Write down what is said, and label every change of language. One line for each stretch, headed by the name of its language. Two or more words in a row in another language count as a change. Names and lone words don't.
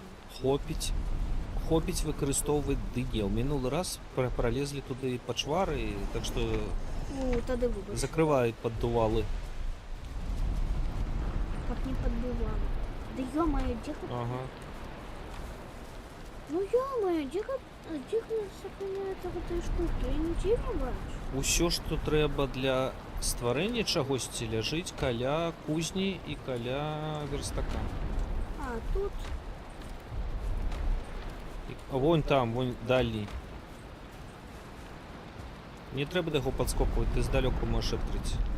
Belarusian: Хопіць выкарыстоўваць дыне. У мінулы раз пролезлі туды пачвары, так што Ну, тады выбач, закрываюць паддувалы. каб не падбывала. Да ё-моё, дзе гэта? Ага.
Russian: Ну ё-моё, где сохраняется этой штуки? Я ничего не бачу.
Belarusian: Усё, што трэба для стварэння чагосьці, ляжыць каля кузні і каля верстака. А, тут.
Russian: Вон там, вон дальний.
Belarusian: Не трэба да яго падскокваць, ты здалёку можаш адкрыць.